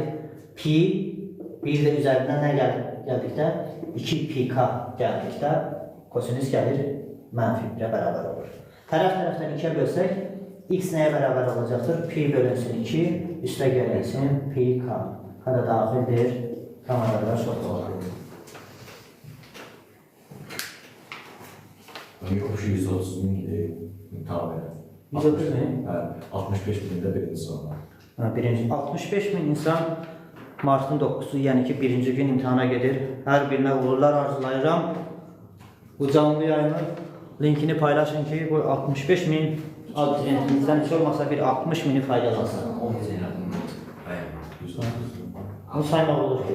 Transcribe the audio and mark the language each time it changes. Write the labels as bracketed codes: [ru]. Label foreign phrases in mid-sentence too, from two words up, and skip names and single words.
[az] Pi, bir də üzərindən nə gəldikdə? 2pk gəldikdə kosinüs gəlir mənfi 1-ə bərabər olur. Tərəf-tərəfdən 2-yə bölsək, x nəyə bərabər olacaqdır? Pi bölünsün 2, üstə gələnsin pi k. Hədə daxildir, kameralar çox olur. [tr] Yok, 130 bin imtihan verir. 130 bin? 65 binde birinci sırada. [az] 65 bin insan martın 9-u, yəni ki, birinci gün imtihana gedir. Hər birinə uğurlar arzulayıram. Bu canlı yayını linkini paylaşın ki, bu 65 bin abituriyentimizdən heç olmasa bir 60 bini faydalansın. 10 bin Bunu saymaq olur ki.